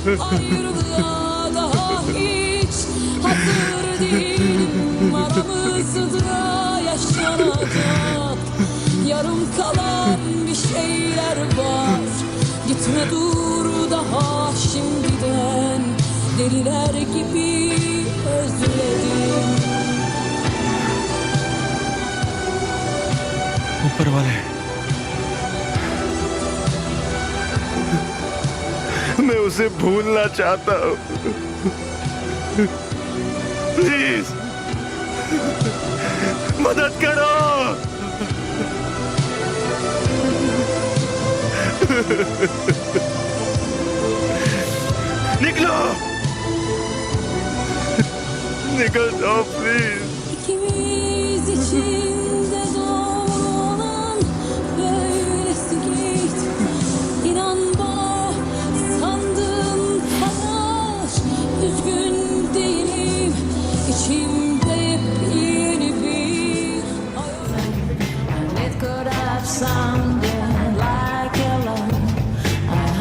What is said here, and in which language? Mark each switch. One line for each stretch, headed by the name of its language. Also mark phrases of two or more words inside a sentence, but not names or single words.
Turkish: Ayrılığa daha hiç hazır değilim. Aramızda yaşanacak yarım kalan bir şeyler var. Gitme, dur daha şimdiden. Deliler gibi özledim.
Hindi: ऊपर वाले, मैं उसे भूलना चाहता हूँ। प्लीज मदद करो। निकलो, निकल जाओ प्लीज।
Turkish: İkimiz için de doğru olan böylesi git. İnan bana, sandığım kadar üzgün değilim. İçimde yepyeni bir hayal.
English: It could have sounded like hello,